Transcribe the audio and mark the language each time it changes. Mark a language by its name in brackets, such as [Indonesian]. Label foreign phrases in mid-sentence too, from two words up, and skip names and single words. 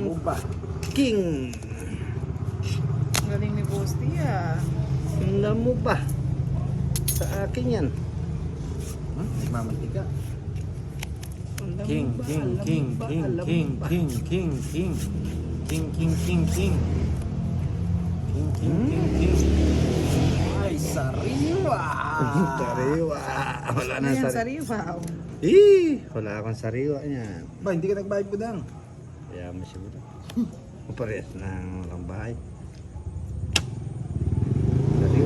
[Filipino] Uba. king. Galing ni Bosti ah. Alam mo ba? Sa akin yan. Nagmamantika. Alam King, mo ba? king, Alam king, mo ba? king, Alam mo king, ba? king, king, king. King, king, king, king. King, king, king, king. Ay, sariwa! Sariwa. Wala na Ayan, sariwa. sariwa. Wala akong sariwa niyan. Ba, hindi ka nagbayad budang. Kaya mo siguro. Parehas ng walang bahay. Ba?